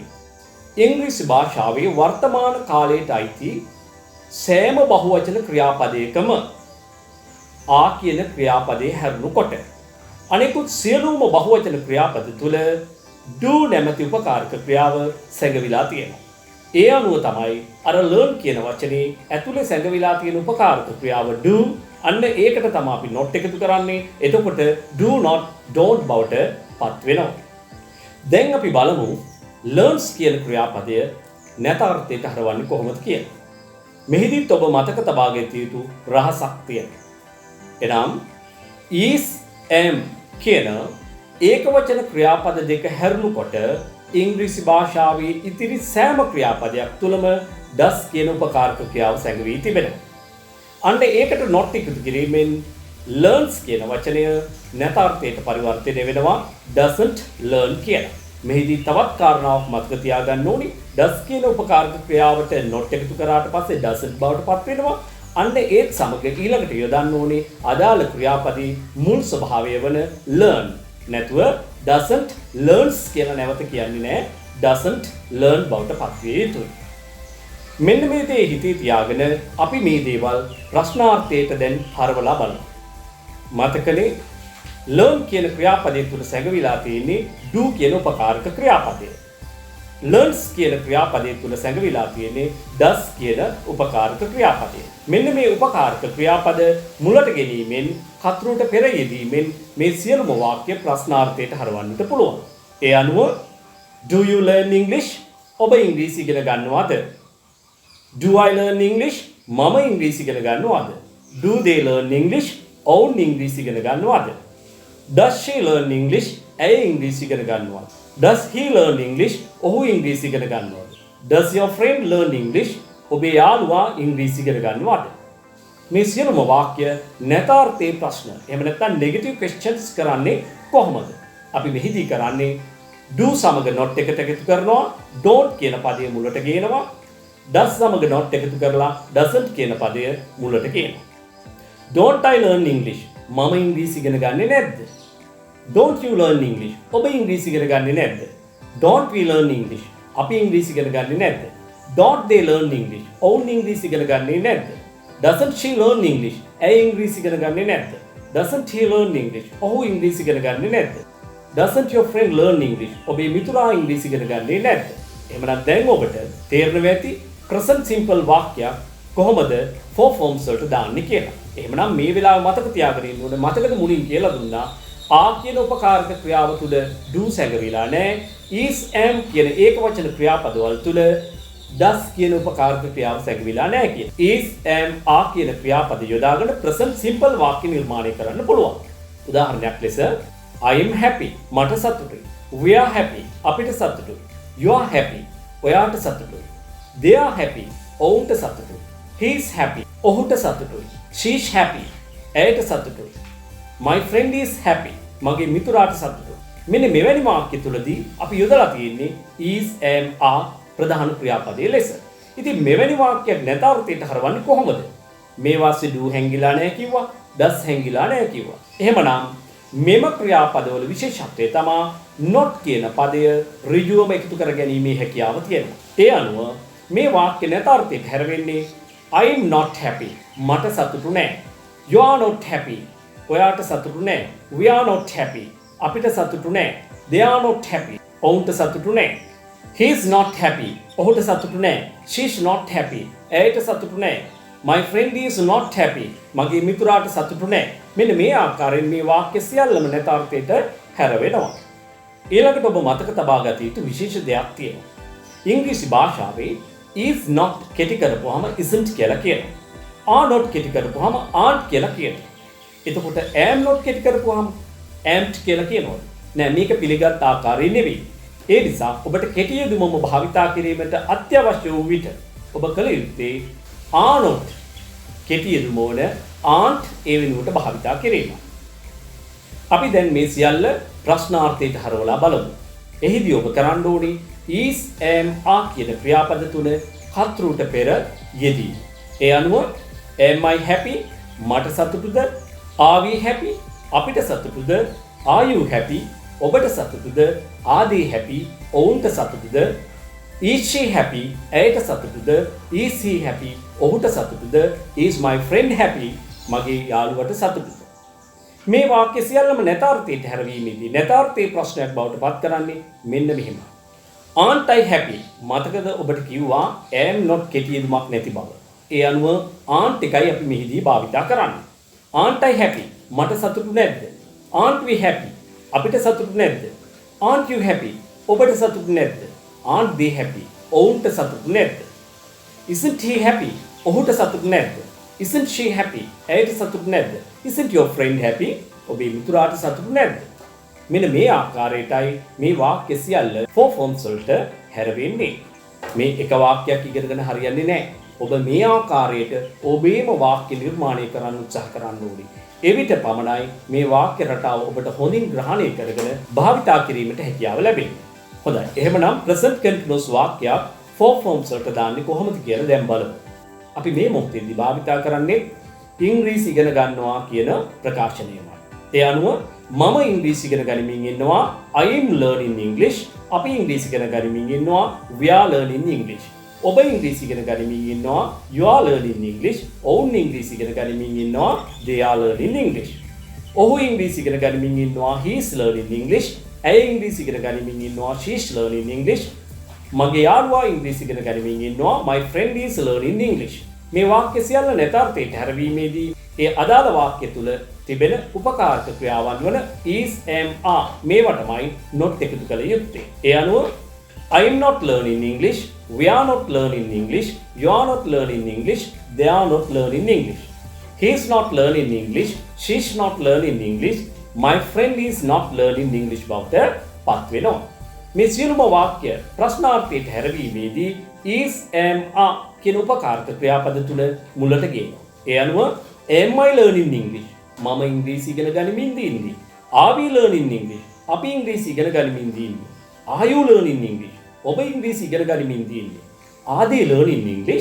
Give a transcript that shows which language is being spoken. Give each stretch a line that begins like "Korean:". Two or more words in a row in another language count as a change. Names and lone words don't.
Sinhala: ඉංග්‍රීසි භාෂාවේ වර්තමාන කාලයට අයිති සෑම බහුවචන ක්‍රියාපදයකම ආ කියන ක්‍රියාපදයේ හැරුණු කොට අනෙකුත් සියලුම බහුවචන ක්‍රියාපද තුල do නැමැති උපකාරක ක්‍රියාව සැඟවිලා තියෙනවා. ඒ අනුව තමයි අර learn කියන වචනේ ඇතුලේ සැඟවිලා තියෙන උපකාරක ක්‍රියාව do අන්න ඒකට තමයි අපි not එකතු කරන්නේ. එතකොට
English: do not don't
Sinhala: බවට පත් වෙනවා. දැන් අපි බලමු learns කියන ක්‍රියාපදය නැතාර්ථයට හරවන්නේ කොහොමද කියලා. මෙහිදීත් ඔබ මතක තබා ගත යුතු රහසක් තියෙනවා. එනම්
English: is am
Sinhala: කියන ඒකවචන ක්‍රියාපද දෙක හැරුණු කොට ඉංග්‍රීසි භාෂාවේ ඉතිරි සෑම ක්‍රියාපදයක් තුලම does කියන උපකාරක ක්‍රියාව සැඟවී තිබෙනවා. අන්න ඒකට not එකතු කිරීමෙන් learns කියන වචනය නැතාර්ථයට පරිවර්තනය වෙනවා
English: doesn't learn
Sinhala: කියලා. මෙහිදී තවත් කාරණාවක් මතක තියාගන්න ඕනි. does කියන උපකාරක ක්‍රියාවට not එකතු කරාට පස්සේ doesn't බවට පත් වෙනවා. අන්න ඒත් සමග ඊළඟට යොදන්න ඕනේ අදාළ ක්‍රියාපදයේ මුල් ස්වභාවය වන learn. නැතුව
English: doesn't learns
Sinhala: කියලා නැවත කියන්නේ නැහැ.
English: doesn't learn
Sinhala: බවට පත් විය යුතුයි. මෙන්න මේ දේ හිතේ තියාගෙන අපි මේ දේවල් ප්‍රශ්නාර්ථයට දැන් හරවලා බලමු. මතකනේ learn කියන ක්‍රියාපදයේ තුල සැඟවිලා තියෙන්නේ do කියන උපකාරක ක්‍රියාපදය. learns කියන ක්‍රියාපදයේ තුල සැඟවිලා තියෙන්නේ does කියන උපකාරක ක්‍රියාපදය. මෙන්න මේ උපකාරක ක්‍රියාපද මුලට ගැනීමෙන් කතරුට පෙර යෙදීමෙන් මේ සියලුම වාක්‍ය ප්‍රශ්නාර්ථයට හරවන්නට පුළුවන්. ඒ අනුව
English: do you learn English?
Sinhala: ඔබ ඉංග්‍රීසි ඉගෙන ගන්නවද?
English: Do I learn English?
Sinhala: මම ඉංග්‍රීසි ඉගෙන ගන්නවද?
English: Do they learn English?
Sinhala: ඔවුන් ඉංග්‍රීසි ඉගෙන ගන්නවද?
English: Does she learn English?
Sinhala: ඇය ඉංග්‍රීසි ඉගෙන ගන්නවද?
English: Does he learn English?
Sinhala: ඔහු ඉංග්‍රීසි ඉගෙන ගන්නවද?
English: Does your friend learn English?
Sinhala: ඔබේ යාළුවා ඉංග්‍රීසි ඉගෙන ගන්නවද? මේ සියලුම වාක්‍ය නැතාර්ථයේ ප්‍රශ්න එහෙම නැත්නම්
English: negative questions
Sinhala: කරන්නේ කොහොමද? අපි මෙහිදී කරන්නේ do සමග not එකට එකතු කරනවා, don't කියන පදය මුලට ගේනවා, does සමග not එකතු කරලා doesn't කියන පදය මුලට ගේනවා.
English: Don't I learn English?
Sinhala: මම ඉංග්‍රීසි ඉගෙන ගන්නේ නැද්ද?
English: Don't you learn English?
Sinhala: ඔබ ඉංග්‍රීසි ඉගෙන ගන්නේ නැද්ද?
English: Don't we learn English?
Sinhala: අපි ඉංග්‍රීසි ඉගෙන ගන්නේ නැද්ද?
English: Don't they learn English?
Sinhala: ඔවුන් ඉංග්‍රීසි ඉගෙන ගන්නේ නැද්ද?
English: Doesn't she learn English?
Sinhala: ඇය ඉංග්‍රීසි ඉගෙන ගන්නේ නැද්ද?
English: Doesn't he learn English?
Sinhala: ඔහු ඉංග්‍රීසි ඉගෙන ගන්නේ නැද්ද?
English: Doesn't your friend learn English?
Sinhala: ඔබේ මිතුරා ඉංග්‍රීසි ඉගෙන ගන්නේ නැද්ද? එහෙමනම් දැන් ඔබට තේරෙනවා ඇති
English: present simple
Sinhala: වාක්‍යයක් කොහොමද
English: four forms
Sinhala: වලට දාන්නේ කියලා. එහෙමනම් මේ වෙලාවේ මතක තියාගෙන ඉන්න ඕනේ. මතකද මුලින් කියලා දුන්නා ආ කියන උපකාරක ක්‍රියාව තුල do සැඟවිලා නැහැ.
English: is am
Sinhala: කියන ඒකවචන ක්‍රියාපදවල තුල does කියන උපකාරක ක්‍රියාව සැඟවිලා නැහැ කියන.
English: is am are
Sinhala: කියන ක්‍රියාපද යොදාගෙන present simple වාක්‍ය නිර්මාණය කරන්න පුළුවන්. උදාහරණයක් ලෙස
English: I am happy
Sinhala: මට සතුටුයි.
English: We are happy
Sinhala: අපිට සතුටුයි.
English: You are happy
Sinhala: ඔයාට සතුටුයි.
English: They are happy
Sinhala: ඔවුන්ට සතුටුයි.
English: He is happy.
Sinhala: ඔහුට සතුටුයි.
English: She is happy.
Sinhala: ඇයට සතුටුයි.
English: My friend is happy.
Sinhala: මගේ මිතුරාට සතුටුයි. මෙන්න මෙවැනි වාක්‍ය තුලදී අපි යොදලා තියෙන්නේ
English: is, am, are
Sinhala: ප්‍රධාන ක්‍රියාපදයේ ලෙස. ඉතින් මෙවැනි වාක්‍යයක් නැත අර්ථයට හරවන්නේ කොහොමද? මේවා සිදු හැංගිලා නැහැ කිව්වා. does හැංගිලා නැහැ කිව්වා. එහෙමනම් මෙම ක්‍රියාපදවල විශේෂත්වය තමයි not කියන පදය ඍජුවම එකතු කර ගැනීමේ හැකියාව තියෙනවා. ඒ අනුව මේ වාක්‍ය නැත අර්ථයට හැරෙන්නේ
English: I am not happy.
Sinhala: මට සතුටු නැහැ.
English: You are not happy.
Sinhala: ඔයාට සතුටු නැහැ.
English: We are not happy.
Sinhala: අපිට සතුටු නැහැ.
English: They are not happy.
Sinhala: ඔවුන්ට සතුටු නැහැ.
English: He is not happy.
Sinhala: ඔහුට සතුටු නැහැ.
English: She is not happy.
Sinhala: ඇයට සතුටු නැහැ.
English: My friend is not happy.
Sinhala: මගේ මිතුරාට සතුටු නැහැ. මෙන්න මේ ආකාරයෙන් මේ වාක්‍ය සියල්ලම නැත අර්ථයට හැරවෙනවා. ඊළඟට ඔබ මතක තබා ගත යුතු විශේෂ දෙයක් තියෙනවා. ඉංග්‍රීසි භාෂාවේ
English: is not
Sinhala: කෙටි කරපුවාම isn't කියලා කියනවා.
English: are not
Sinhala: කෙටි කරපුවාම aren't කියලා කියනවා. එතකොට
English: am not
Sinhala: කෙටි කරපුවාම am't කියලා කියනවා. නෑ මේක පිළිගත් ආකාරය නෙවෙයි. ඒ නිසා ඔබට කෙටි යෙදුමම භාවිතා කිරීමට අත්‍යවශ්‍ය වූ විට ඔබ කළ යුත්තේ
English: are not
Sinhala: කෙටි යෙදුම වන aren't ඒ වෙනුවට භාවිතා කිරීම. අපි දැන් මේ සියල්ල ප්‍රශ්නාර්ථයට හරවලා බලමු. එහිදී ඔබ කරන්න ඕනේ
English: is, am, are
Sinhala: කියන ක්‍රියාපද තුන කර්තෘට පෙර යෙදී. ඒ අනුව
English: am I happy?
Sinhala: මට සතුටුද?
English: Are we happy?
Sinhala: අපිට සතුටුද?
English: Are you happy?
Sinhala: ඔබට සතුටුද?
English: Are they happy?
Sinhala: ඔවුන්ට සතුටුද?
English: Is she happy?
Sinhala: ඇයට සතුටුද?
English: Is he happy?
Sinhala: ඔහුට සතුටුද?
English: Is my friend happy?
Sinhala: මගේ යාළුවට සතුටුද? මේ වාක්‍ය සියල්ලම නැතාර්ථයට හැරවීමේදී නැතාර්ථයේ ප්‍රශ්නයක් බවට පත් කරන්නේ මෙන්න මෙහෙම.
English: Aren't I happy?
Sinhala: මතකද ඔබට කිව්වා
English: am not
Sinhala: කෙටි යෙදුමක් නැති බව. ඒ අනුව aren't එකයි අපි මෙහිදී භාවිතා කරන්නේ.
English: Aren't I happy?
Sinhala: මට සතුටු නැද්ද?
English: Aren't we happy?
Sinhala: අපිට සතුටු නැද්ද?
English: Aren't you happy?
Sinhala: ඔබට සතුටු නැද්ද?
English: Aren't they happy?
Sinhala: ඔවුන්ට සතුටු නැද්ද?
English: Isn't he happy?
Sinhala: ඔහුට සතුටු නැද්ද?
English: Isn't she happy?
Sinhala: ඇයට සතුටු නැද්ද?
English: Isn't your friend happy?
Sinhala: ඔබේ මිතුරාට සතුටු නැද්ද? මෙන්න මේ ආකාරයටයි මේ වාක්‍ය සියල්ල
English: for forms
Sinhala: වලට හැරවෙන්නේ. මේ එක වාක්‍යයක් ඉගෙනගෙන හරියන්නේ නැහැ. ඔබ මේ ආකාරයට ඔබේම වාක්‍ය නිර්මාණය කරන්න උත්සාහ කරන්න ඕනේ. එවිට පමණයි මේ වාක්‍ය රටාව ඔබට හොඳින් ග්‍රහණය කරගෙන භාවිතා කිරීමට හැකියාව ලැබෙන්නේ. හොඳයි. එහෙමනම්
English: present continuous
Sinhala: වාක්‍යයක්
English: for forms
Sinhala: වලට දාන්නේ කොහොමද කියලා දැන් බලමු. අපි මේ මොහොතේදී භාවිතා කරන්නේ ඉංග්‍රීසි ඉගෙන ගන්නවා කියන ප්‍රකාශනයමයි. ඒ අනුව මම ඉංග්‍රීසි ඉගෙන ගනිමින් ඉන්නවා.
English: I am learning English.
Sinhala: අපි ඉංග්‍රීසි ඉගෙන ගනිමින් ඉන්නවා.
English: We are learning English.
Sinhala: ඔබ ඉංග්‍රීසි ඉගෙන ගනිමින් ඉන්නවා.
English: You are learning English.
Sinhala: ඔවුන් ඉංග්‍රීසි ඉගෙන ගනිමින් ඉන්නවා.
English: They are learning English.
Sinhala: ඔහු ඉංග්‍රීසි ඉගෙන ගනිමින් ඉන්නවා.
English: He is learning English.
Sinhala: ඇය ඉංග්‍රීසි ඉගෙන ගනිමින් ඉන්නවා.
English: She is learning English.
Sinhala: මගේ යාළුවා ඉංග්‍රීසි ඉගෙන ගනිමින් ඉන්නවා.
English: My friend is learning English.
Sinhala: මේ වාක්‍ය සියල්ල නැතාර්ථයට හැරවීමේදී ඒ අදාළ වාක්‍ය තුල තිබෙන උපකාරක ක්‍රියාවන් වන
English: is, am, are
Sinhala: මේවා තමයි not එකතු කළ යුත්තේ. ඒ අනුව
English: I am not learning English. We are not learning English. You are not learning English. They are not learning English. He is not learning English. She is not learning English. My friend is not learning English
Sinhala: බවට පත් වෙනවා. මේ සියලුම වාක්‍ය ප්‍රශ්නාර්ථයට හැරවීමේදී
English: is, am, are
Sinhala: කියන උපකාරක ක්‍රියාපද තුන මුලට ගේනවා. ඒ අනුව
English: am I learning English?
Sinhala: මම ඉංග්‍රීසි ඉගෙන ගනිමින් ඉන්නේ.
English: Are we learning English?
Sinhala: අපි ඉංග්‍රීසි ඉගෙන ගනිමින් ඉන්නේ.
English: Are you learning English?
Sinhala: ඔබ ඉංග්‍රීසි ඉගෙන ගනිමින් ඉන්නේ.
English: Are they learning English?